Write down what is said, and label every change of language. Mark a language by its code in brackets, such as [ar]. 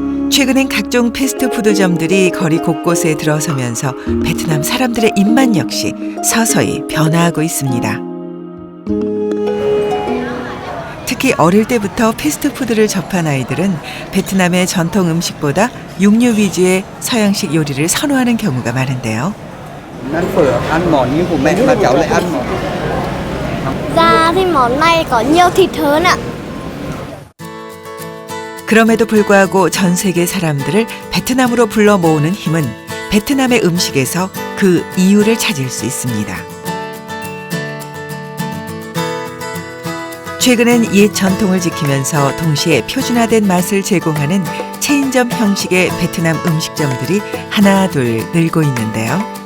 [ko] 최근엔 각종 패스트푸드점들이 거리 곳곳에 들어서면서 베트남 사람들의 입맛 역시 서서히 변화하고 있습니다. 특히 어릴 때부터 패스트푸드를 접한 아이들은 베트남의 전통 음식보다 육류 위주의 서양식 요리를 선호하는 경우가 많은데요. [vi] Ăn phở, ăn món như của mẹ mà cháu lại ăn món. Ra thì món này có nhiều thịt hơn ạ. [ko] 그럼에도 불구하고 전 세계 사람들을 베트남으로 불러 모으는 힘은 베트남의 음식에서 그 이유를 찾을 수 있습니다. 최근엔 옛 전통을 지키면서 동시에 표준화된 맛을 제공하는 체인점 형식의 베트남 음식점들이 하나 둘 늘고 있는데요.